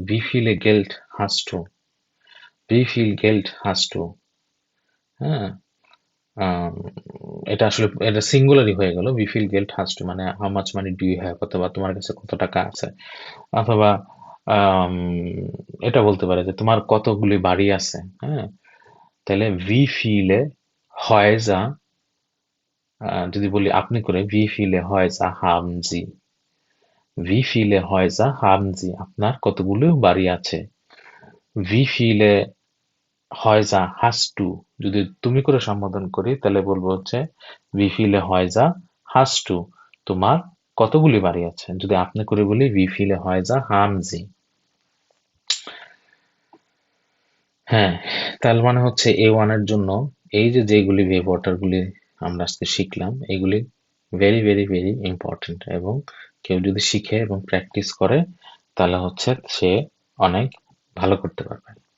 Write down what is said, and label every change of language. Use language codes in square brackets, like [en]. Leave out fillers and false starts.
[de] Wie viele Geld hast du? Wie viel Geld hast du? [bn] হ্যাঁ, আম, এটা আসলে এটা সিঙ্গুলারই হয়ে গেল। [de] Wie viel Geld hast du [bn] মানে [en] how much money do you have [bn] অথবা তোমার কাছে কত টাকা আছে অথবা আম, এটা বলতে পারে যে তোমার কতগুলি বাড়ি আছে। হ্যাঁ, তাহলে wie viele Häuser যদি বলি আপনি করে [de] wie viele Häuser haben Sie? Wie viele Häuser haben Sie? [bn] আপনার কতগুলো বাড়ি আছে? [de] Wie viele Häuser hast du? [bn] যদি তুমি করে সম্বোধন করি তাহলে বলবো হচ্ছে [de] Wie viele Häuser hast du? [bn] তোমার কতগুলি বাড়ি আছে? যদি আপনি করে বলি [de] Wie viele Häuser haben Sie? [bn] হ্যাঁ, তার মানে হচ্ছে A1 এর জন্য এই যে যেগুলি verb order গুলি আমরা আজকে শিখলাম এগুলি ভেরি ভেরি ভেরি ইম্পর্টেন্ট এবং কেউ যদি শিখে এবং প্র্যাকটিস করে তাহলে হচ্ছে সে অনেক ভালো করতে পারবে।